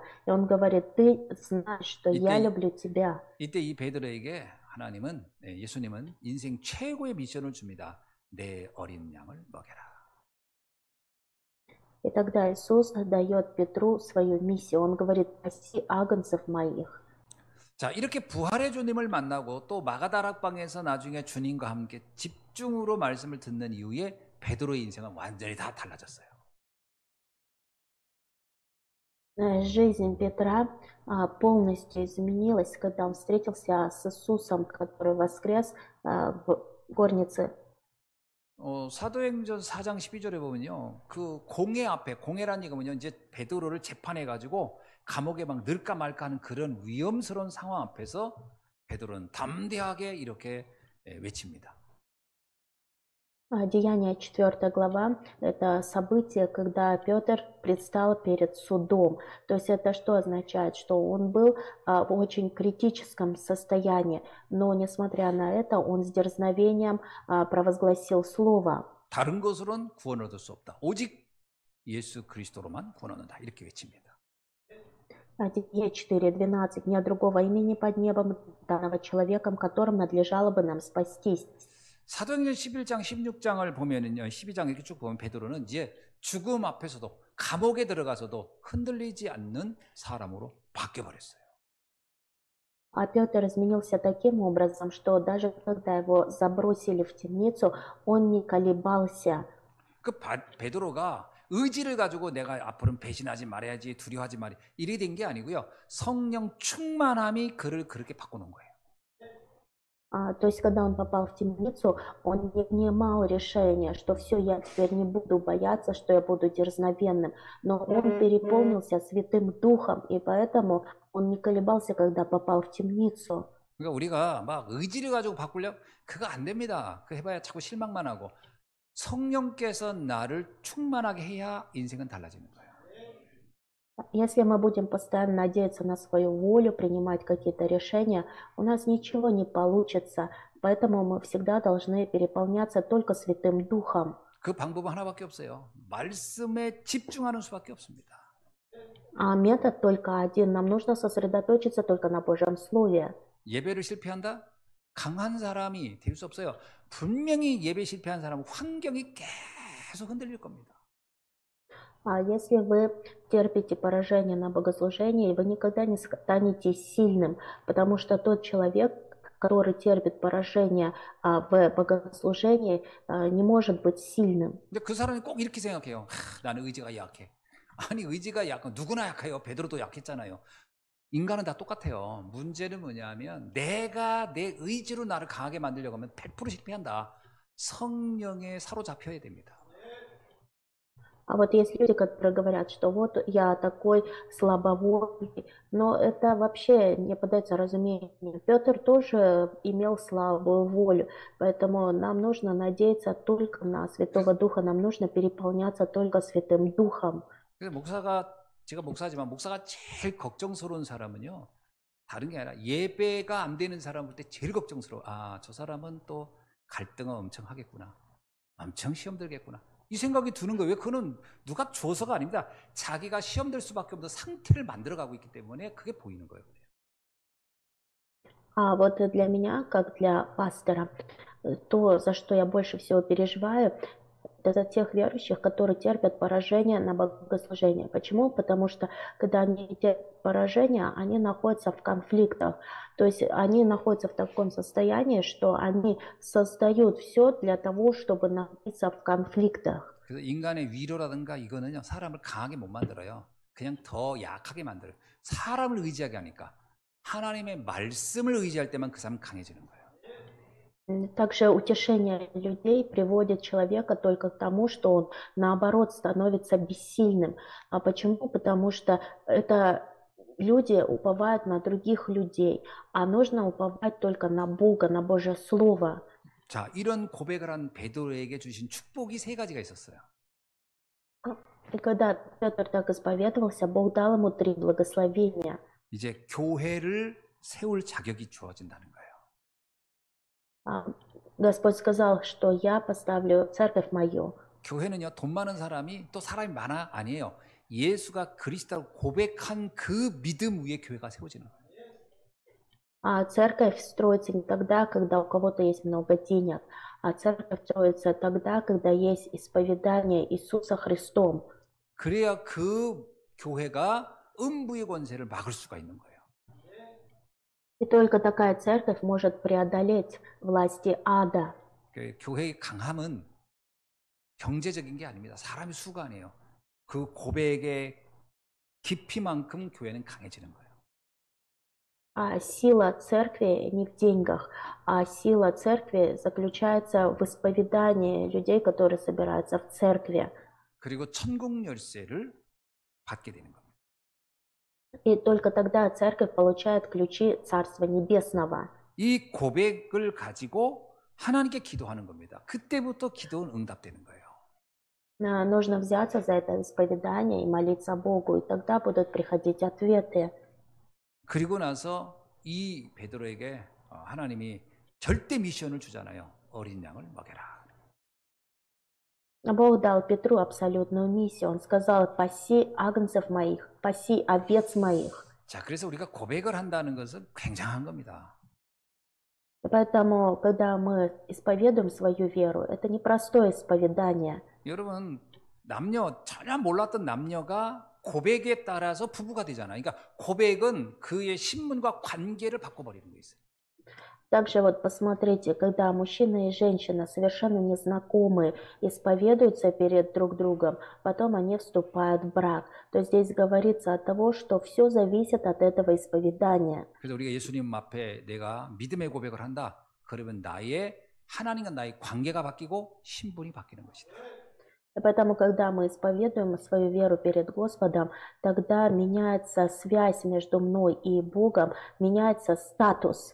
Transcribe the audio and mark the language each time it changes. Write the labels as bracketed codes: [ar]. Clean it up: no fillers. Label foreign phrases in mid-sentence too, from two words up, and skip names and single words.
[ru] И он говорит: Ты знаешь, что я люблю Тебя. [ko] 이때 이 베드로에게 하나님은, 예수님은 인생 최고의 미션을 줍니다. 내 어린 양을 먹여라. [ru] И тогда Иисус дает Петру свою миссию. Он говорит: «Паси агнцев моих». [ko] 자, 이렇게 부활의 주님을 만나고 또 마가다락방에서 나중에 주님과 함께 집중으로 말씀을 듣는 이후에 베드로의 인생은 완전히 다 달라졌어요. [ru] Жизнь Петра полностью изменилась, когда он встретился с Иисусом, который воскрес в горнице. [ko] 사도행전 4장 12절에 보면요. 그 공회 앞에, 공회란 얘기는요, 이제 베드로를 재판해가지고 감옥에 막 넣을까 말까 하는 그런 위험스러운 상황 앞에서 베드로는 담대하게 이렇게 외칩니다. [ru] Деяние 4 глава – это событие, когда Петр предстал перед судом. То есть это что означает? Что он был в очень критическом состоянии, но несмотря на это, он с дерзновением провозгласил слово. [ko] 다른 것으로는 구원을 얻을 수 없다. 오직 예수 그리스도로만 구원 얻는다. 이렇게 외칩니다. [ru] Деяние 4:12. Нет другого имени под небом, данного человеком, которым надлежало бы нам спастись. [ko] 사도행전 11장, 16장을 보면은요, 12장 이렇게 쭉 보면 베드로는 이제 죽음 앞에서도 감옥에 들어가서도 흔들리지 않는 사람으로 바뀌어버렸어요. [ru] А Петр изменился таким образом, что даже когда его забросили в темницу, он не колебался. [ko] 그 베드로가 의지를 가지고 내가 앞으로는 배신하지 말아야지, 두려워하지 말아야 이렇게 된 게 아니고요. 성령 충만함이 그를 그렇게 바꾸는 거예요. [ru] То есть, когда он попал в темницу, он не принимал решения, что все, я теперь не буду бояться, что я буду дерзновенным. Но он переполнился Святым Духом, и поэтому он не колебался, когда попал в темницу. [ko] 그러니까 우리가 막 의지를 가지고 바꾸려 그거 안 됩니다. 그 해봐야 자꾸 실망만 하고 성령께서 나를 충만하게 해야 인생은 달라지는 거예요. [ru] Если мы будем постоянно надеяться на свою волю, принимать какие-то решения, у нас ничего не получится. Поэтому мы всегда должны переполняться только Святым Духом. [ko] 그 방법은 하나밖에 없어요. 말씀에 집중하는 수밖에 없습니다. [ru] А метод только один. Нам нужно сосредоточиться только на Божьем Слове. [ko] 예배를 실패한다? 강한 사람이 될 수 없어요. 분명히 예배 실패한 사람은 환경이 계속 흔들릴 겁니다. [ru] А если вы терпите поражение на богослужении, вы никогда не станете сильным, потому что тот человек, который терпит поражение в богослужении, не может быть сильным. [ko] 근데 그 사람이 꼭 이렇게 생각해요. 나는 의지가 약해. 아니 의지가 약한 누구나 약해요. 베드로도 약했잖아요. 인간은 다 똑같아요. 문제는 뭐냐면 내가 내 의지로 나를 강하게 만들려고 하면 100% 실패한다. 성령에 사로잡혀야 됩니다. [ru] А вот есть люди, которые говорят, что вот я такой слабовольный, но это вообще не поддается разумению. Петр тоже имел слабую волю, поэтому нам нужно надеяться только на 그래서, Святого Духа, нам нужно переполняться только Святым Духом. [ko] 그래서 제가 목사지만 목사가 제일 걱정스러운 사람은요, 다른 게 아니라 예배가 안 되는 사람 볼 때 제일 걱정스러워. 아, 저 사람은 또 갈등을 엄청 하겠구나. 엄청 시험 들겠구나. 이 생각이 드는 거예요. 왜? 그거는 누가 줘서가 아닙니다. 자기가 시험 될 수밖에 없는 상태를 만들어가고 있기 때문에 그게 보이는 거예요. [ru] А вот для меня, как для пастора, то, за что я больше всего переживаю, это за тех верующих, которые терпят поражение на богослужении. Почему? Потому что когда они терпят поражение, они находятся в конфликтах. То есть они находятся в таком состоянии, что они создают все для того, чтобы находиться в конфликтах. [ko] 그래서 인간의 위로라든가 이거는요, 사람을 강하게 못 만들어요. 그냥 더 약하게 만들어요. 사람을 의지하게 하니까. 하나님의 말씀을 의지할 때만 그 사람은 강해지는 거예요. [ru] Также утешение людей приводит человека только к тому, что он, наоборот, становится бессильным. А почему? Потому что это люди уповают на других людей, а нужно уповать только на Бога, на Божье Слово. [ko] 자, 이런 고백을 한 베드로에게 주신 축복이 세 가지가 있었어요. [ru] И когда Петр так исповедовался, Бог дал ему 3 благословения. [ko] 이제 교회를 세울 자격이 주어진다는 거예요. [ru] Господь сказал, что я поставлю церковь мою. [ko] 교회는요, 돈 많은 사람이 또 사람이 많아? 아니에요. 예수가 그리스도를 고백한 그 믿음 위에 교회가 세워지는 거예요. [ru] А церковь строится не тогда, когда у кого-то есть много денег, а церковь строится тогда, когда есть исповедание Иисуса Христом. [ko] 그래야 그 교회가 음부의 권세를 막을 수가 있는 거예요. [ru] И только такая церковь может преодолеть власти ада. [ko] 교회의 강함은 경제적인 게 아닙니다. 사람의 수가 아니에요. 그 고백의 깊이만큼 교회는 강해지는 거예요. [ru] А сила церкви не в деньгах, а сила церкви заключается в исповедании людей, которые собираются в церкви. [ko] 그리고 천국 열쇠를 받게 되는 겁니다. [ru] И только тогда церковь получает ключи Царства Небесного. [ko] 이 고백을 가지고 하나님께 기도하는 겁니다. 그때부터 기도는 응답되는 거예요. [ru] Нужно взяться за это исповедание и молиться Богу, и тогда будут приходить ответы. [ko] 그리고 나서 이 베드로에게 하나님이 절대 미션을 주잖아요. 어린 양을 먹여라. [ru] Бог дал Петру абсолютную миссию. Он сказал: «Паси агнцев моих, паси овец моих». [ko] 자, 그래서 우리가 고백을 한다는 것은 굉장한 겁니다. [ru] Поэтому, когда мы исповедуем свою веру, это не простое исповедание. [ko] 여러분, 전혀 몰랐던 남녀가 고백에 따라서 부부가 되잖아요. 그러니까 고백은 그의 신분과 관계를 바꿔버리는 거 있어요. [ru] Также вот посмотрите, когда мужчина и женщина совершенно незнакомые исповедуются перед друг другом, потом они вступают в брак. То есть здесь говорится от того, что все зависит от этого исповедания. [ko] 그래서 우리가 예수님 앞에 내가 믿음의 고백을 한다. 그러면 하나님과 나의 관계가 바뀌고 신분이 바뀌는 것이다. [ru] И поэтому, когда мы исповедуем свою веру перед Господом, тогда меняется связь между мной и Богом, меняется статус.